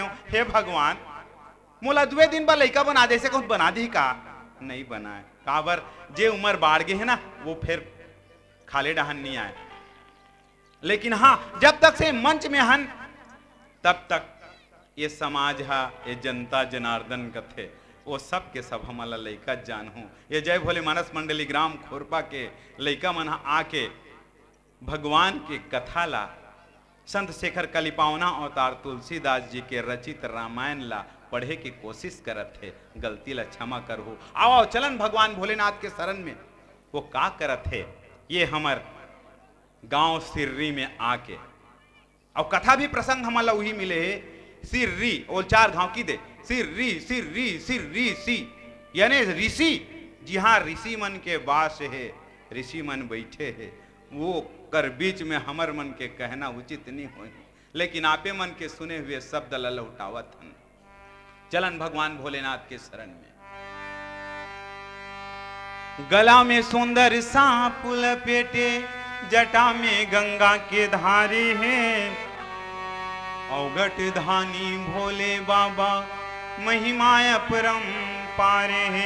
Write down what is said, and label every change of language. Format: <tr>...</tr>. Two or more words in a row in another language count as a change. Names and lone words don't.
<hne>हे भगवान मोला दुए दिन बर लैका बना दे से कुछ बना दी का नहीं बनाए काबर जे उम्र बाढ़ गए है ना वो फिर खाले डहन नहीं आए, लेकिन हाँ जब तक से मंच में हन तब तक ये समाज हा ये जनता जनार्दन कथे वो सब के सब हमारा लैका जान हूँ। ये जय भोले मानस मंडली ग्राम खोरपा के लैका मन आके भगवान के कथा ला संत शेखर कलिपावना अवतार तुलसीदास जी के रचित रामायण ला पढ़े की कोशिश करत थे, गलती ला क्षमा कर हो। आओ चलन भगवान भोलेनाथ के शरण में वो का करत थे ये हमर गांव सिर्री में आके और कथा भी प्रसंग हमारा वही मिले है सिर्री और चार गांव की दे सिर्री सिर्री सिर्री सी यानी ऋषि, जी हाँ ऋषि मन के वास है, ऋषि मन बैठे है, वो कर बीच में हमर मन के कहना उचित नहीं हो, लेकिन आपे मन के सुने हुए शब्द ललौटावत हन। चलन भगवान भोलेनाथ के शरण में। गला में सुंदर सांप लपेटे, जटा में गंगा के धारे हैं, अवगट धानी भोले बाबा महिमा अपरम पारे हैं।</hne>